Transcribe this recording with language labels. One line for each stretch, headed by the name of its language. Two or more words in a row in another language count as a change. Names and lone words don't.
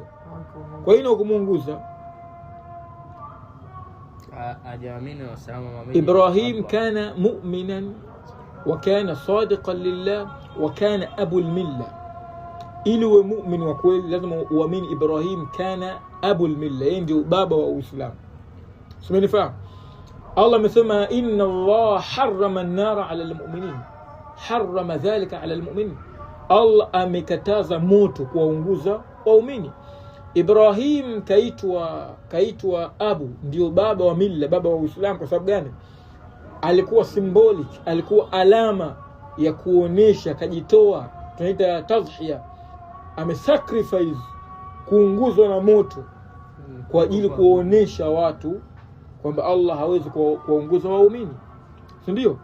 Swahili: Kwa hiyo kumuunguza,
Arabic: إبراهيم كان مؤمنا وكان صادقا لله وكان أبو الملة.
Swahili: Ili uwe mu'min wa kweli lazima uamini
Arabic: إبراهيم كان أبو الملة,
Swahili: yeye ndio baba wa Uislamu. Simenifahamu? Allah amesema
Arabic: إن الله حرم النار على المؤمنين حرم ذلك على المؤمنين.
Swahili: Allah amekataza moto kuwaunguza waumini. Ibrahim kaitwa Abu, ndio baba wa milla, baba wa Uislamu. Kwa sababu gani? Alikuwa symbolic, alikuwa alama ya kuonesha, kajitoa, tunaita tadhhiya, amesacrifice kuunguzwa na moto kwa ajili kuonesha watu kwamba Allah hawezi kuwaunguza waumini, si ndio?